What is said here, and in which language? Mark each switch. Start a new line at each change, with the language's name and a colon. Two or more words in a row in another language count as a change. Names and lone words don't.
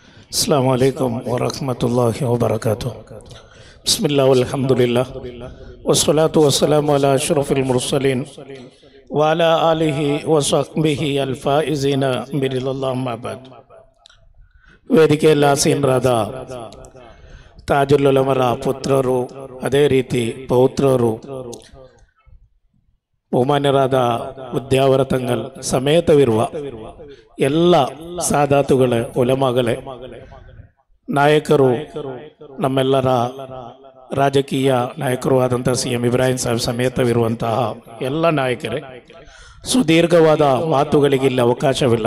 Arabic: السلام عليكم ورحمة الله وبركاته. بسم الله والحمد لله والصلاة والسلام على أشرف المرسلين وعلى آله وصحبه الفائزين ببر الله أما بعد.
Kannada: ವೇದಿಕೆಯಲ್ಲಿ ಆಸೀನರಾದ ತಾಜುಲ್ ಉಲಮರ ಪುತ್ರರು, ಅದೇ ರೀತಿ ಪೌತ್ರರು, ಬಹುಮಾನ್ಯರಾದ ವಿದ್ಯಾವರತಂಗಲ್ ಸಮೇತವಿರುವ ಎಲ್ಲ ಸಾದಾತುಗಳೇ, ಉಲಮಾಗಳೇ, ನಾಯಕರು, ನಮ್ಮೆಲ್ಲರ ರಾಜಕೀಯ ನಾಯಕರು ಆದಂಥ CM ಇಬ್ರಾಹಿಂ ಸಾಹೇಬ್ ಸಮೇತವಿರುವಂತಹ ಎಲ್ಲ ನಾಯಕರೇ, ಸುದೀರ್ಘವಾದ ಮಾತುಗಳಿಗೆ ಇಲ್ಲಿ ಅವಕಾಶವಿಲ್ಲ.